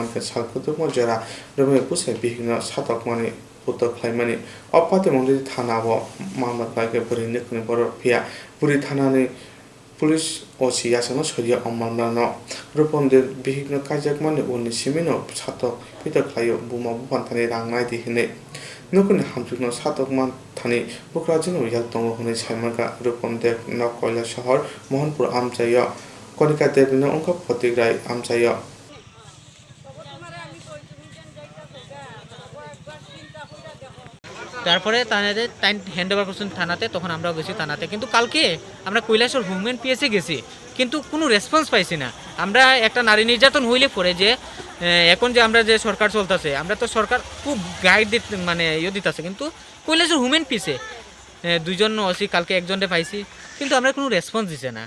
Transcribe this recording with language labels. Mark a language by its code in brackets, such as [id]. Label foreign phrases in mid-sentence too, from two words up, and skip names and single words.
[trp] के सालकुतुम जरा रमे बुसे बिहिनो सातकमनि पुत खायमनि अपातिमं थानाव मामला खायका पुरी नखुने बर फिया पुरी थानानि पुलिस ओसी यासनो सरिया अमलनानो रुपन देव बिहिनो काजकमनि उनि सिमिनो सातक पित खायो बुमा बुफानथानि रांनाय दिहिने नखुने हामजुकनो सातकमान थानी बुकराजिनो यालतंग होने साइमनका रुपन देव न कयला शहर मोहनपुर आमचाय कनिका देवनो अंक प्रतिग्राय आमचाय [bn] তারপরে তাদের হ্যান্ড ওভার করছেন থানাতে, তখন আমরাও গেছি থানাতে। কিন্তু কালকে আমরা কৈলাসর হুমেন পিএসে গেছি, কিন্তু কোনো রেসপন্স পাইছি না। আমরা একটা নারী নির্যাতন হইলে পরে যে এখন যে আমরা যে সরকার চলতেছে, আমরা তো সরকার খুব গাইড দিতে মানে দিতেছে, কিন্তু কৈলাসর হুমেন পিএসে 2 জন ওসি কালকে একজনকে পাইছি, কিন্তু আমরা কোনো রেসপন্স দিছে না।